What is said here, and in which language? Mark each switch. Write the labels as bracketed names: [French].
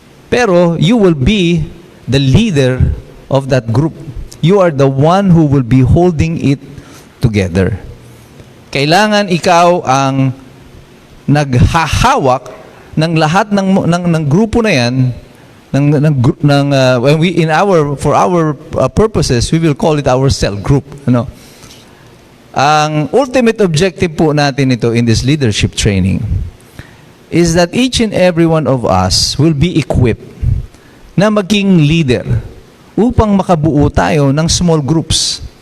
[Filipino] Pero [English] you will be the leader of that group. You are the one who will be holding it together. [Filipino] Kailangan ikaw ang naghahawak ng lahat ng grupo na yan. [English] When we for our purposes, we will call it our cell group. [Filipino] Ang ultimate objective po natin ito [English] in this leadership training is that each and every one of us will be equipped [Filipino] na maging leader upang makabuo tayo ng small groups.